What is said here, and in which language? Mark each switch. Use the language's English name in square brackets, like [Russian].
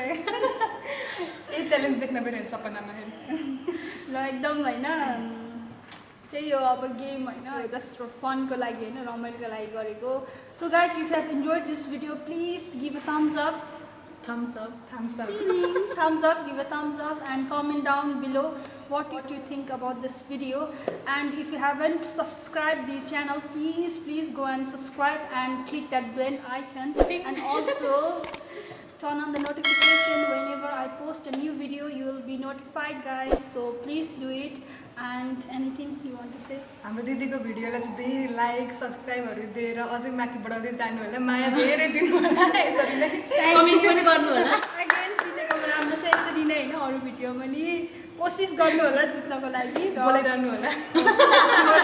[Nepali] ए challenge देख्न पनि सपनामा हेर ल एकदम होइन त्यही हो अब गेम होइन जस्ट फनको लागि होइन रमाइलोको लागि गरेको [English] so guys if you have enjoyed this video please give a thumbs up thumbs up give a thumbs up and comment down below what you think about this video and if you haven't subscribed the channel please go and subscribe and click that bell icon and also turn on the notification whenever I post a new video you will be notified guys so please do it and anything you want to say [Nepali] हाम्रो दिदीको भिडियोलाई चाहिँ धेरै like सब्सक्राइबहरू दिएर अझै माथि बढाउँदै जानु होला माया धेरै दिनु होला यसरी नै कमेन्ट पनि गर्नु होला अगेन जितेको राम्रो छ यसरी नै होइन अरू भिडियो पनि कोसिस गर्नु होला जित्नको लागि बोलाइरहनु होला